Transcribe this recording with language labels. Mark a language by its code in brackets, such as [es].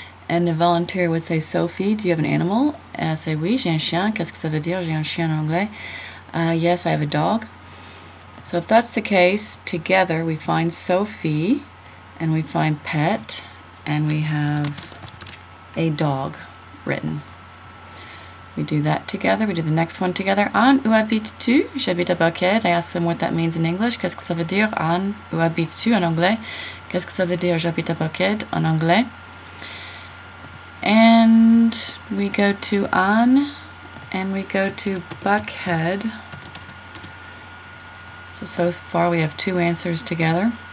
[en] And the volunteer would say, Sophie, do you have an animal? And I say, [fr] oui, j'ai un chien. Qu'est-ce que ça veut dire, j'ai un chien en anglais? [en] Yes, I have a dog. So if that's the case, together we find Sophie, and we find pet, and we have a dog written. We do that together. We do the next one together. Anne, [fr] où habites-tu? J'habite à Buckhead. [en] I ask them what that means in English. [fr] Qu'est-ce que ça veut dire? Anne, où habites-tu en anglais? Qu'est-ce que ça veut dire? J'habite à Buckhead en anglais. [en] And we go to Anne and we go to Buckhead. So far we have two answers together.